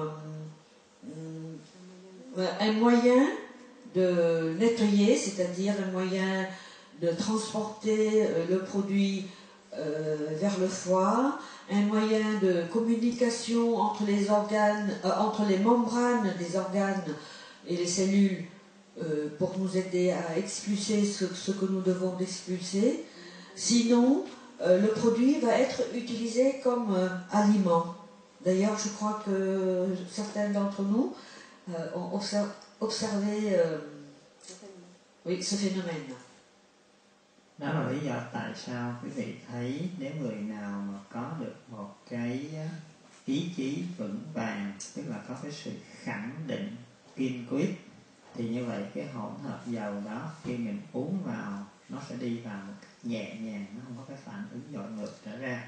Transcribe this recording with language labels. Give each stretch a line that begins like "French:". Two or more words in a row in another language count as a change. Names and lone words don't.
French: un moyen de nettoyer, c'est-à-dire un moyen de transporter le produit vers le foie, un moyen de communication entre les organes, entre les membranes des organes et les cellules pour nous aider à expulser ce que nous devons expulser. Sinon, le produit va être utilisé comme aliment. D'ailleurs, je crois que certains d'entre nous ont observé oui, ce phénomène.
Vietnamese: Đó là lý do tại sao quý vị thấy nếu người nào mà có được một cái ý chí vững vàng, tức là có cái sự khẳng định, kiên quyết, thì như vậy cái hỗn hợp dầu đó khi mình uống vào nó sẽ đi vào một cách nhẹ nhàng, nó không có cái phản ứng dội ngược trở ra.